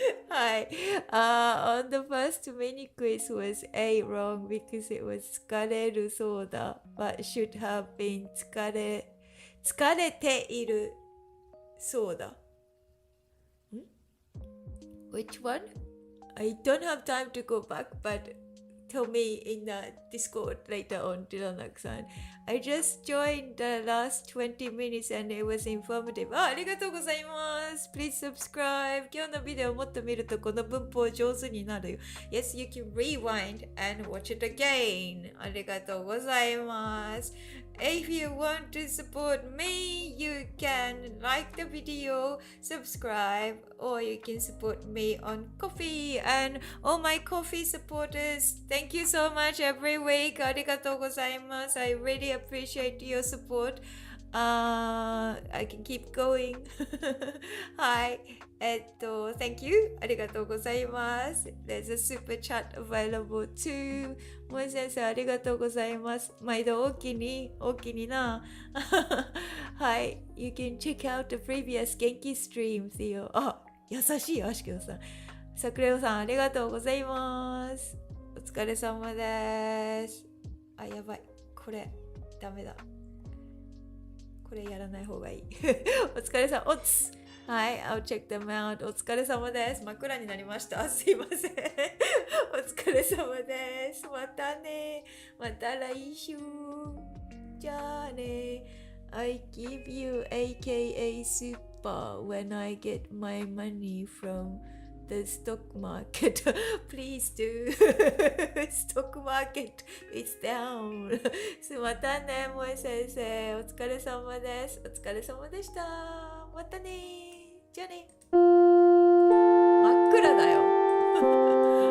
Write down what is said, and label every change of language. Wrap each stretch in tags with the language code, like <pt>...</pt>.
<en>Hi. On the first mini quiz was A wrong because it was 疲れるそうだ but should have been 疲れているそうだ。 Which one? I don't have time to go back, but tell me in the Discord later on, Dilanak-san. I just joined the last 20 minutes and it was informative.</en> <ja>ありがとうございます。</ja> <en>Please subscribe.</en> <ja>今日のビデオをもっと見るとこの文法上手になるよ。</ja> <en>Yes, you can rewind and watch it again.</en> <ja>ありがとうございます。</ja> <en>If you want to support me, you can like the video, subscribe, or you can support me on Ko-fi. And all my Ko-fi supporters, thank you so much every week.</en> <ja>ありがとうございます。</ja> <en>I really appreciate your support. I can keep going. はい。 Thank you.</en> <ja>ありがとうございます。</ja> <en>There's a super chat available too.</en> <ja>もえ先生、ありがとうございます。毎度大きにな。はい。</ja> <en>You can check out the previous Genki streams よ。</en> <ja>あ、優しい、アシケオさん。桜尾さん、ありがとうございます。お疲れ様です。あ、やばい。これ、ダメだ。これやらない方がいい。お疲れ様。おつ。</ja> <en>はい、I'll check them out.</en> <ja>お疲れ様です。真っ暗になりました。すいません。お疲れ様です。またね。また来週。じゃあね。</ja> <en>I give you AKA super when I get my money from the stock market. Please do. Stock market is down.</en> <ja>またね、萌え先生。お疲れ様です。お疲れ様でした。またね。じゃあね。真っ暗だよ。</ja>